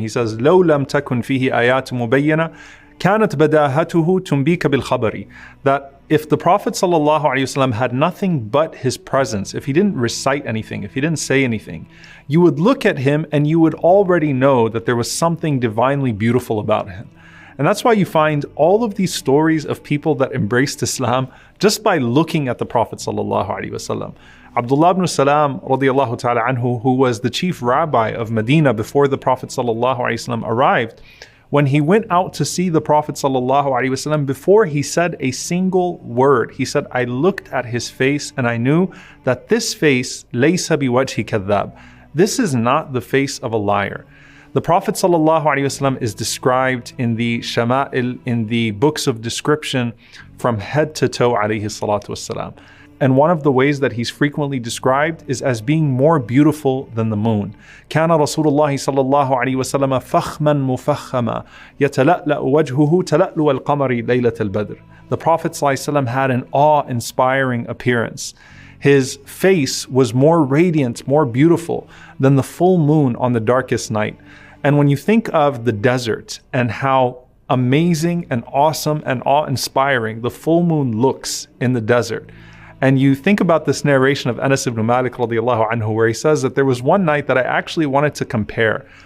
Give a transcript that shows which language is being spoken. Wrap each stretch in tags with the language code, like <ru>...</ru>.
<en>He says,</en> <ar>"لو لم تكن فيه آيات مبينة كانت بداهته تنبيك بالخبر."</ar> <en>That if the Prophet sallallahu alaihi wasallam had nothing but his presence, if he didn't recite anything, if he didn't say anything, you would look at him and you would already know that there was something divinely beautiful about him. And that's why you find all of these stories of people that embraced Islam just by looking at the Prophet sallallahu alaihi wasallam. Abdullah ibn Salam radiallahu ta'ala anhu, who was the chief rabbi of Medina before the Prophet sallallahu alaihi wasallam arrived, when he went out to see the Prophet sallallahu alaihi wasallam, before he said a single word, he said, "I looked at his face and I knew that this face,</en> <ar>laysa biwajhi kadhab."</ar> <en>This is not the face of a liar. The Prophet ﷺ is described in the Shama'il, in the books of description, from head to toe alayhi salatu wassalam. And one of the ways that he's frequently described is as being more beautiful than the moon.</en> <ar>كان رسول الله صلى الله عليه وسلم فخما مفخما يتلألأ وجهه تلألؤ القمر ليلة البدر.</ar> <en>The Prophet ﷺ had an awe-inspiring appearance. His face was more radiant, more beautiful than the full moon on the darkest night. And when you think of the desert and how amazing and awesome and awe-inspiring the full moon looks in the desert, and you think about this narration of Anas ibn Malik radiallahu anhu, where he says that there was one night that I actually wanted to compare.</en>